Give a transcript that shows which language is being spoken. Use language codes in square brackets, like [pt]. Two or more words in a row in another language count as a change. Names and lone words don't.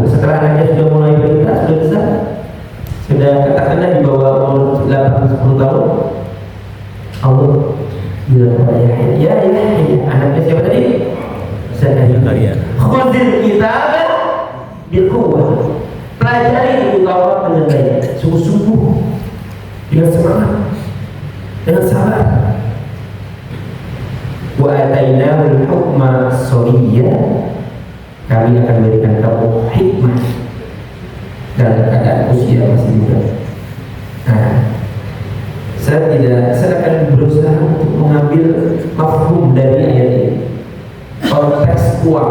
[id] Setelah anaknya sudah mulai berita, sudah besar, sudah katakanlah di bawah umur 8-10 tahun, Allah bilang kepada Yahya, ya Yahya, anaknya siapa tadi? Zakaria. [ar] خذ الكتاب بقوة. [id] Pelajari itu Taurat dengan baik, sungguh-sungguh, dengan semangat, dengan sabar. [ar] وآتيناه الحكم صبيا, [id] kami akan berikan kamu hikmah dalam keadaan usia masih muda. Nah, saya akan berusaha untuk mengambil mafhum dari ayat ini, kontekstual.